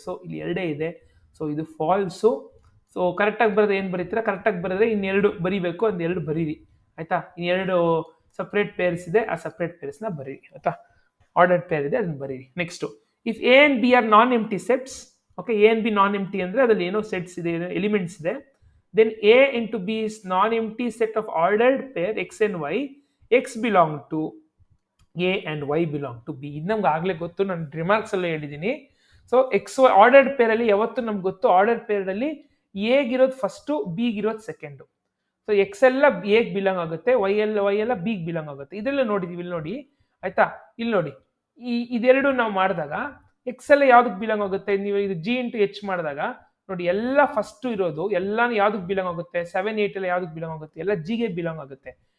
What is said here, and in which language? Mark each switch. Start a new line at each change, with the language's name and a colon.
Kannada: So ಇಲ್ಲಿ 2 ಇದೆ, so ಇದು ಫಾಲ್ಸು. ಸೊ ಕರೆಕ್ಟಾಗಿ ಬರೋದು ಏನು ಬರೀತೀರಾ, ಕರೆಕ್ಟಾಗಿ ಬರೋದ್ರೆ ಇನ್ನೆರಡು ಬರೀಬೇಕು, ಒಂದು 2 ಬರೀರಿ, ಆಯ್ತಾ. ಇನ್ನೆರಡು ಸಪ್ರೇಟ್ ಪೇರ್ಸ್ ಇದೆ, ಆ ಸಪ್ರೇಟ್ ಪೇರ್ಸ್ನ ಬರೀರಿ, ಆಯ್ತಾ. ಆರ್ಡರ್ಡ್ ಪೇರ್ ಇದೆ, ಅದನ್ನ ಬರೀರಿ.
English: Next, if A and B are non empty sets.
Kannada: Okay, A and B non ಎಂಟಿ ಅಂದರೆ ಅದರಲ್ಲಿ ಏನೋ ಸೆಟ್ಸ್ ಇದೆ, ಏನೋ ಎಲಿಮೆಂಟ್ಸ್ ಇದೆ.
English: then A into B is non-empty set of ordered pair x and y. X belong to A and Y belong to B.
Kannada: ಇದು ನಮ್ಗೆ ಆಗ್ಲೇ ಗೊತ್ತು, ನಾನು ರಿಮಾರ್ಕ್ಸ್ ಅಲ್ಲೇ ಹೇಳಿದ್ದೀನಿ. So X Y ordered peer ಅಲ್ಲಿ ಯಾವತ್ತು ನಮ್ಗೆ ಗೊತ್ತು, ಆರ್ಡರ್ಡ್ ಪೇರ್ ಅಲ್ಲಿ ಎಗಿರೋದು ಫಸ್ಟ್, ಬಿಗಿರೋದು ಸೆಕೆಂಡ್. ಸೊ ಎಕ್ಸ್ ಎಲ್ಲ ಎಗ್ ಬಿಲಾಂಗ್ ಆಗುತ್ತೆ, ವೈ ಎಲ್ಲ ಬಿಗ್ ಬಿಲಾಂಗ್ ಆಗುತ್ತೆ. ಇದೆಲ್ಲ ನೋಡಿದೀವಿ, ಇಲ್ಲಿ ನೋಡಿ ಆಯ್ತಾ. ಇಲ್ಲಿ ನೋಡಿ ಇದೆರಡು ನಾವು ಮಾಡಿದಾಗ ಎಕ್ಸ್ ಎಲ್ಲ ಯಾವ್ದಕ್ ಬಿಲಾಂಗ್ ಆಗುತ್ತೆ, ನೀವು ಇದು ಜಿ ಇಂಟು ಎಚ್ ಮಾಡಿದಾಗ ನೋಡಿ ಎಲ್ಲ ಫಸ್ಟ್ ಇರೋದು ಎಲ್ಲಾನು ಯಾವ್ದಕ್ ಬಿಲಾಂಗ್ ಆಗುತ್ತೆ, 7 8 ಎಲ್ಲ ಯಾವ್ದಕ್ ಬಿಲಾಂಗ್ ಆಗುತ್ತೆ, ಎಲ್ಲ ಜಿಗೆ ಬಿಲಾಂಗ್ ಆಗುತ್ತೆ.